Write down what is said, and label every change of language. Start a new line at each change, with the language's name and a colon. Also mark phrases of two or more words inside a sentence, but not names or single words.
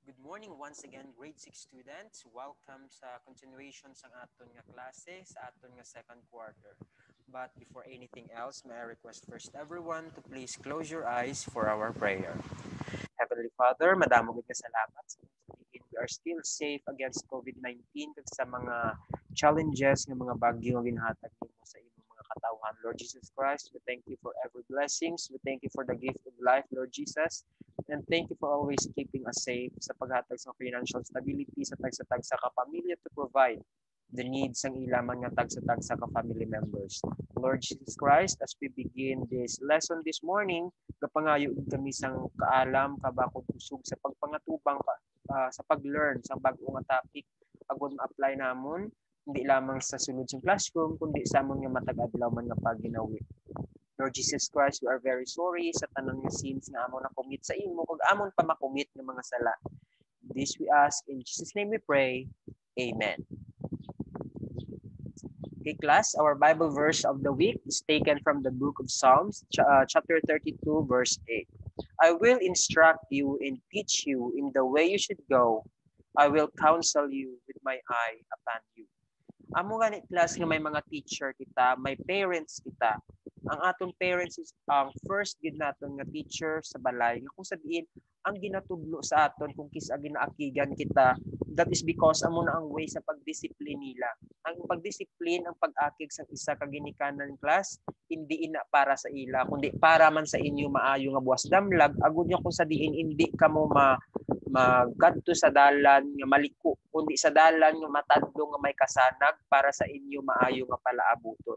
English: morning once again, grade 6 students.
Hiligaynon: Welcome sa continuation sa aton nga klase sa aton nga
English: second quarter. But before anything else, may I request first everyone to please close your eyes for our prayer. Heavenly Father,
Hiligaynon: madamo gid nga salamat sa pagsabihin
English: we are still safe against COVID-19
Hiligaynon: kag sa mga challenges nga mga bagyo nga ginhatag nimo sa imong mga katawhan.
English: Lord Jesus Christ, we thank you for every blessings. We thank you for the gift of life, Lord Jesus. And thank you for always keeping us safe
Hiligaynon: sa paghatag sa
English: financial stability
Hiligaynon: sa tagsa-tagsa ka pamilya
English: to provide the needs
Hiligaynon: ng ilaman nga tagsa-tagsa ka
English: family members. Lord Jesus Christ, as we begin this lesson this morning,
Hiligaynon: kapangayo kami sang kaalam, kabakod usog sa pagpangatubang sa pag-learn sa bag-o nga topic agud ma-apply namon hindi lamang sa sulod sa classroom kundi sa amon nga matag adlaw man nga pagginawi. Lord Jesus Christ,
English: we are very sorry
Hiligaynon: sa tanang nga sins nga amon na commit sa imo kag amon pa makomit nga mga sala.
English: This we ask in Jesus' name we pray. Amen. Okay, class, our Bible verse of the week is taken from the book of Psalms, chapter 32, verse 8. I will instruct you and teach you in the way you should go. I will counsel you with my eye upon you.
Hiligaynon: Amo gani class nga may mga teacher kita, may parents kita. Ang atong parents is ang first gid naton nga teacher sa balay nga kung sabihin ang ginatudlo sa aton kung kisa ginaakigan kita,
English: that is because
Hiligaynon: amo na ang way sa pagdisiplin nila. Ang pagdisiplin, ang pag-akig sa isa ka ginikanan class, hindi ina para sa ila kundi para man sa inyo maayo nga buwas damlag agud nya kung sa diin hindi kamo magadto sa dalan nga maliko kundi sa dalan nga matadlo nga may kasanag para sa inyo maayo nga palaabuton.